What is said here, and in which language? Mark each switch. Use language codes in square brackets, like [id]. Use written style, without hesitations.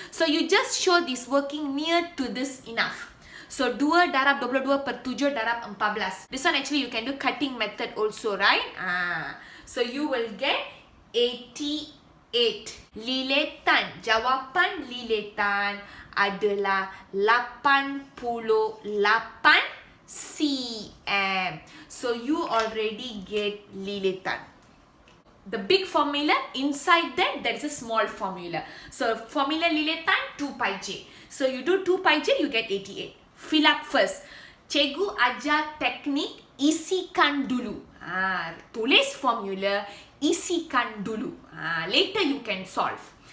[en] So you just show this working near to this enough. So 2 darab 22/7 darab 14. This one actually you can do cutting method also, right? So you will get 88. [ms] Liletan, jawapan liletan adalah 88 cm. [en] So you already get liletan. The big formula, inside that there is a small formula. So formula liletan 2 pi j. So you do 2 pi j, you get 88. Fill up first. [ms] Cikgu ajar teknik isikan dulu. Tulis formula, isikan dulu. [en] Later you can solve.